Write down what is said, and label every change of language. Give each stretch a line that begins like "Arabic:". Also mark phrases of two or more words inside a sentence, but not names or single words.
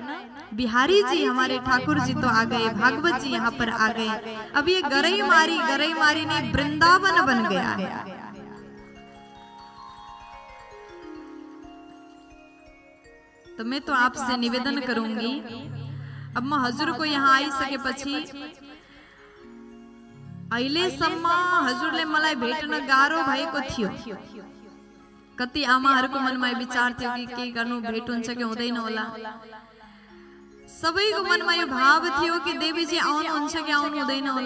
Hindi: बिहारी जी हमारे ठाकुर जी तो आ गए, भागवत जी यहाँ पर आ गए। अब ये गरैमारी ने वृंदावन बन गया है। तो मैं तो आपसे निवेदन करूंगी,
Nepali: अब मैं हजुर को यहाँ आई सके पछि अहिलेसम्म हजुरले मलाई भेट्न गाह्रो भएको थियो। कति आमाहरूको मनमा विचार थियो कि के गर्नु, भेट हुन्छ कि हुँदैन होला। सबैको मनमा यो भाव थियो कि देवीजी आउनुहुन्छ कि आउनु हुँदैन होला।